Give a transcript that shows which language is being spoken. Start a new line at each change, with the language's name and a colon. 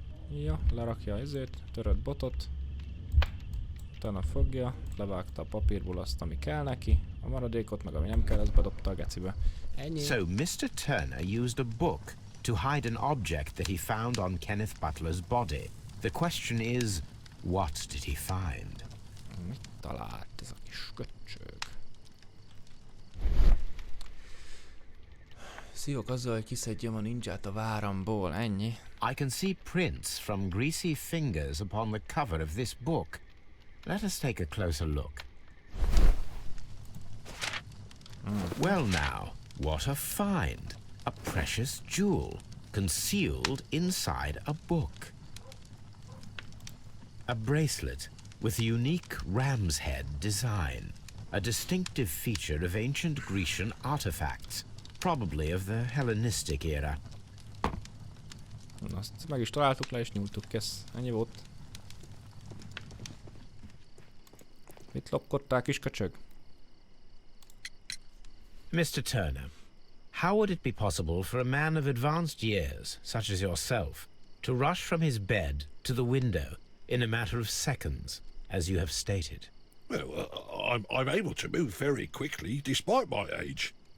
Hungarian: Ja, lerakja ezért, törött botot. Utána fogja, levágta a papírból azt, ami kell neki, a maradékot, meg ami nem kell, azt bedobta a gecibe. Ennyi.
English: So Mr. Turner used a book to hide an object that he found on Kenneth Butler's body. The question is, what did he find?
Hungarian: Mit talált ez a kis köcsög? Szívok azzal, hogy kiszedjem a ninját a váramból, ennyi.
English: I can see prints from greasy fingers upon the cover of this book. Let us take a closer look. Well now, what a find! A precious jewel, concealed inside a book. A bracelet with a unique ram's head design, a distinctive feature of ancient Grecian artifacts, probably of the Hellenistic era.
Hungarian: Azt meg is találtuk, le és nyúltuk, kész. Ennyi volt. Mit lopkodtál, kis köcsög?
English: Mr. Turner, how would it be possible for a man of advanced years, such as yourself, to rush from his bed to the window in a matter of seconds, as you have stated? Well, I'm able to move very quickly, despite my age.